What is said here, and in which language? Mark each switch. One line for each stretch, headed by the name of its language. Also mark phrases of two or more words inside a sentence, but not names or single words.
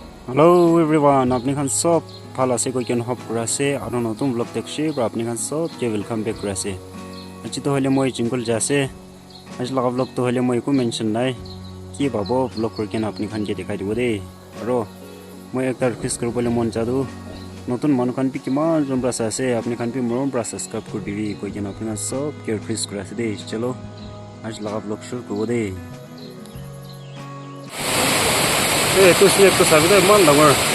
English: Hello everyone,
Naga Pidgin: apni khan sob phala se koi ken hop kurase aro notum vlog dekshi bra apni khan sob ke
English: welcome back
Naga Pidgin: kurase achi to hole moi jingul jase aj laga vlog to hole moi ko mention nai ki babo vlog kor ken apni khan ke dekhai dibo de aro moi ekta request kor bole mon jadu notun man khan pi kiman jom bra ase apni khan pi morom bra subscribe kor dibi koi ken apni khan sob ke request kurase de chalo aj laga vlog shuru korbo de to snake to sabi da man dangor